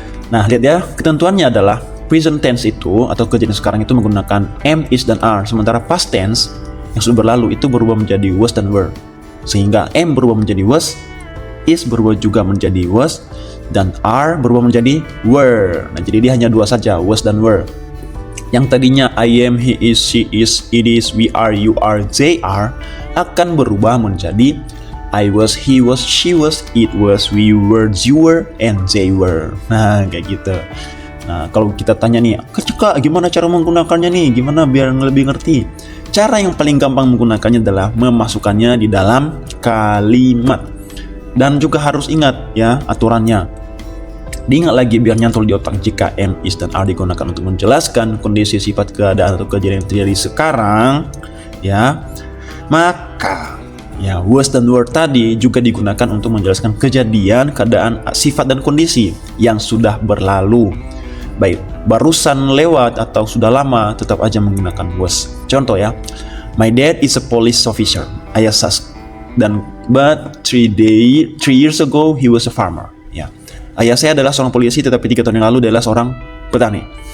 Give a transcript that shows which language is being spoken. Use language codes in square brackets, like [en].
[id] Nah, lihat ya, ketentuannya adalah present tense itu atau kejadian sekarang itu menggunakan am, is, dan are, sementara past tense yang sudah berlalu itu berubah menjadi was dan were, sehingga am berubah menjadi was, is berubah juga menjadi was, dan are berubah menjadi were. Nah, jadi dia hanya dua saja, was dan were. Yang tadinya [en] I am, he is, she is, it is, we are, you are, they are [id] akan berubah menjadi [en] I was, he was, she was, it was, we were, you were, and they were. [id] Nah, kayak gitu. Nah, kalau kita tanya nih, Kak, gimana cara menggunakannya nih? Gimana biar lebih ngerti? Cara yang paling gampang menggunakannya adalah memasukkannya di dalam kalimat. Dan juga harus ingat ya aturannya. Diingat lagi biar nyantol di otak, jika am, is, dan are digunakan untuk menjelaskan kondisi, sifat, keadaan, atau kejadian yang terjadi sekarang ya, maka ya was dan were tadi juga digunakan untuk menjelaskan kejadian, keadaan, sifat, dan kondisi yang sudah berlalu, baik barusan lewat atau sudah lama, tetap aja menggunakan was. [en] Contoh ya, my dad is a police officer, [id] ayah dan [en] but 3 years ago he was a farmer. [id] Ya, ayah saya adalah seorang polisi, tetapi 3 tahun yang lalu dia adalah seorang petani.